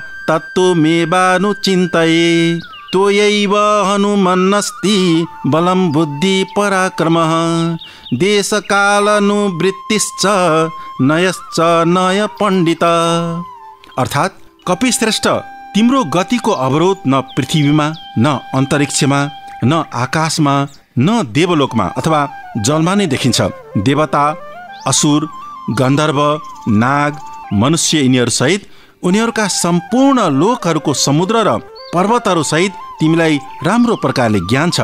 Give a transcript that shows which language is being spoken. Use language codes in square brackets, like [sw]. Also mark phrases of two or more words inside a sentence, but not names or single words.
[sa] तत्त्वमेवानुचिन्तये त्वयैव हनुमन्नस्ति बलं बुद्धि पराक्रमः देशकालानुवृत्तिश्च नयश्च नय पण्डित। [ne] अर्थात् कपिश्रेष्ठ, तिम्रो गतिको अवरोध न पृथ्वीमा, न अन्तरिक्षमा, न आकाशमा, न देवलोकमा अथवा जलमा नै देखिन्छ। देवता, असुर, गन्धर्व, नाग, मनुष्य यिनीहरू सहित उनीहरूका सम्पूर्ण लोकहरूको समुद्र र पर्वतहरू सहित तिमीलाई राम्रो प्रकारले ज्ञान छ।